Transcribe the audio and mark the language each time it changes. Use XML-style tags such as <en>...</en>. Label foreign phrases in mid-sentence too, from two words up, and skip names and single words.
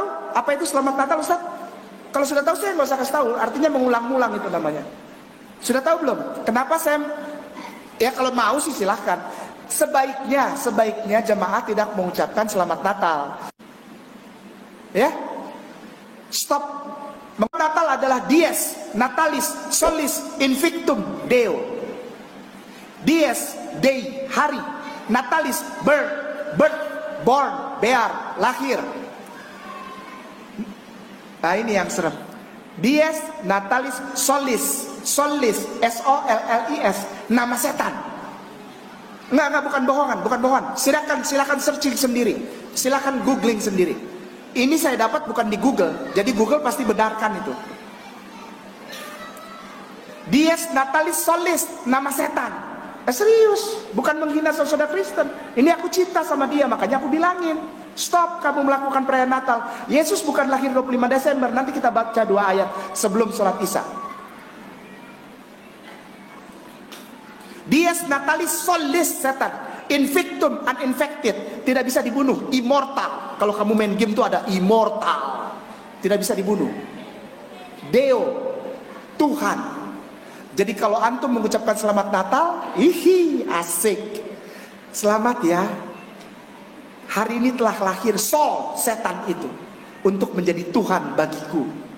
<id>Apa itu selamat Natal, Ustaz? Kalau sudah tahu saya nggak usah kasih tahu. Artinya mengulang-ulang itu namanya. Sudah tahu belum? Kenapa saya? Ya kalau mau sih silahkan. Sebaiknya jemaah tidak mengucapkan selamat Natal. Ya, stop. Natal adalah</id> <la>dies, natalis, solis, invictum, deo.</la> <id>Dies, day, hari.</id> <en>Natalis, birth, born, bear,</en> <id>lahir. Nah ini yang serem.</id> <la>Dies, natalis, solis,</la> <id>S-O-L-L-I-S, nama setan. Enggak, bukan bohongan. Silakan searching sendiri. Silakan googling sendiri. Ini saya dapat bukan di Google. Jadi Google pasti benarkan itu.</id> <la>Dies natalis solis,</la> <id>nama setan. Serius, bukan menghina saudara Kristen. Ini aku cinta sama dia, makanya aku bilangin. Stop kamu melakukan perayaan Natal. Yesus bukan lahir 25 Desember. Nanti kita baca 2 ayat sebelum sholat Isya.</id> <la>Dies natalis solis, setan. Invictum, uninfected,</la> <id>tidak bisa dibunuh. Immortal. Kalau kamu main game itu ada immortal, tidak bisa dibunuh. Deo, Tuhan. Jadi kalau antum mengucapkan selamat Natal, asik. Selamat ya. Hari ini telah lahir Sol, setan itu, untuk menjadi Tuhan bagiku.</id>